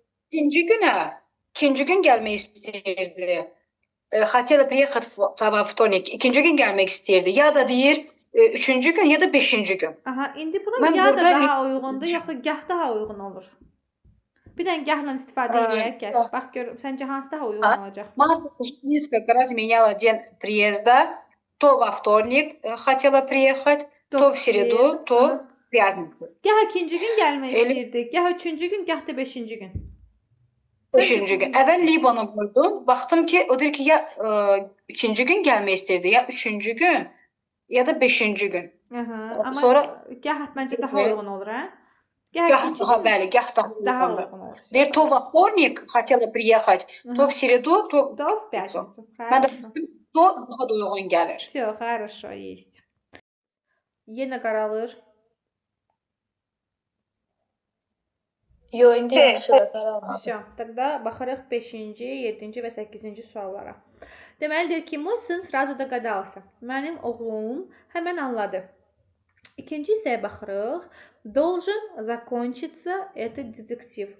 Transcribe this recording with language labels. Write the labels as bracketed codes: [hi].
[az] İkinci gün gəlmək istəyirdi. [ru] Хотела приехать во вторник. [az] İkinci gün gəlmək istəyirdi. Ya da deyir üçüncü gün ya da beşinci gün. Aha, indi bura ya da daha uyğundur, yoxsa gah daha uyğun olur? Bir dənə gahla istifadə edək, gəl. Bax gör, səncə hansı daha uyğun olacaq? [ru] Marta несколько раз меняла день приезда. То во вторник хотела приехать, то в среду, то в пятницу. [az] Gah ikinci gün gəlmək istəyirdi, gah üçüncü gün, gah da beşinci gün. Beşinci gün. Əvvəl Libana qoydum. Baxdım ki, o deyir ki, ya ikinci gün gəlmək istəyirdi, ya üçüncü gün, ya da beşinci gün. Amma Sonra gah məncə daha uyğun olur, hə? Gah bəli, gah daha uyğun olur. [ru] Deyir, то во вторник хотела приехать, то в среду, то в пятницу. [az] Mən də to daha da uyğun gəlir. [ru] Всё, хорошо, есть. [az] Yenə qaralır. Yox, indi yaxşıdır, qaralmır. [ru] Всё, тогда [az] baxarıq 5-ci, 7-ci və 8-ci suallara. Deməlidir ki, [ru] mой сын сразу догадался. [az] Mənim oğlum həmən anladı. İkinci hissəyə baxırıq. Должен закончиться этот детектив.